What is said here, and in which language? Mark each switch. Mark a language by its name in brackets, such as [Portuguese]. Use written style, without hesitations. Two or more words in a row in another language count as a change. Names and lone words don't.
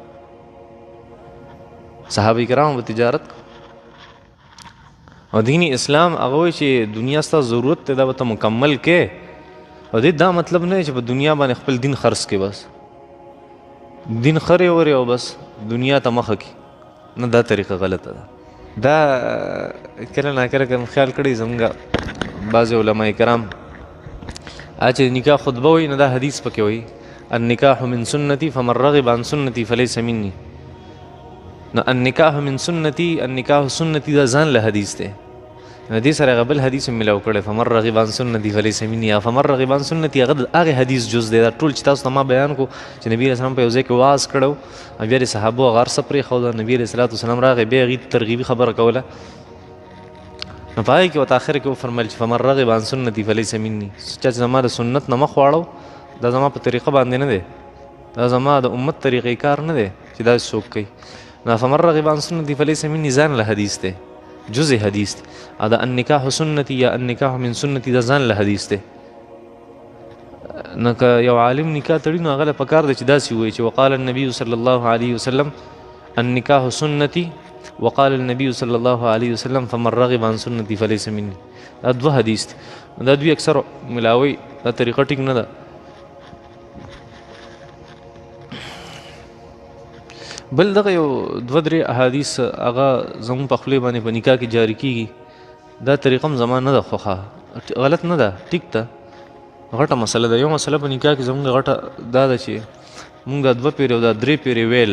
[Pashto] صحابه کرام په تجارت او دینی اسلام هغه وایي چې دنیا ستاسو ضرورت دی دا به ته مکمل کې او دې دا مطلب نه چې په دنیا باندې خپل دین خرڅ کې بس دین خرې ورې او بس دنیا ته مخه کې نه دا طریقه غلطه ده دا کله ناکله کوم خیال کړی زموږ بعضې علما کرام چې نکاح خطبه وایي نو دا حدیث پکې وایي [Arabic] النکاح من سنتی فمن رغب عن سنتی فلیس منی [Pashto] نو [Arabic] النکاح من سنتی النکاح سنتی [Pashto] دا ځان له حدیث دی نو دې سره هغه بل حدیث هم ملاو کړی [Arabic] فمن رغب عن سنتی فلیس منی [Pashto] یا [Arabic] فمن رغب عن سنتی [Pashto] هغه د هغې حدیث جز دی دا ټول چې تاسو ته ما بیان کو چې نبي علیه السلام په یو ځای کې وعظ کړی او بیا د صحابو هغه هر څه پرېښوده نبي علیه صلات وسلام راغی بیا هغې ترغیبي خبره کوله نو په هغې کې ورته آخر کې وفرمیل چې [Arabic] فمن رغب عن سنتی فلیس منی [Pashto] چا چې زما د سنت نه مخ واړو دا زما په طریقه باندې نه دی دا زما د امت طریقې کار نه دی چې دا څوک کوي نو [Arabic] فمن رغب عن سنتي فلیس مني [Pashto] ځان له حدیث دی جزء حدیث دی دا [Arabic] النکاح سنتي [Pashto] یا [Arabic] النکاح من سنتي [Pashto] دا ځان له حدیث دی نو که یو عالم نکاح تړي نو هغه له پکار دی چې داسې ووایي چې [Arabic] وقال النبي صلی الله علیه وسلم النکاح سنتي وقال النبي صلی الله علیه وسلم فمن رغب عن سنتي فلیس مني [Pashto] دا دوه حدیث دی دا دوی اکثر ملاوي دا طریقه ټیک نه ده بل دغه یو دوه درې احادیث هغه زموږ په خولې باندې په نکاح کې جاري کېږي دا طریقه هم زما نه ده خوښه غلط نه ده ټیک ده غټه مسله ده یو مسله په نکاح کې زموږ غټه دا ده چې مونږ دا دوه پیرې او دا درې پیرې ویل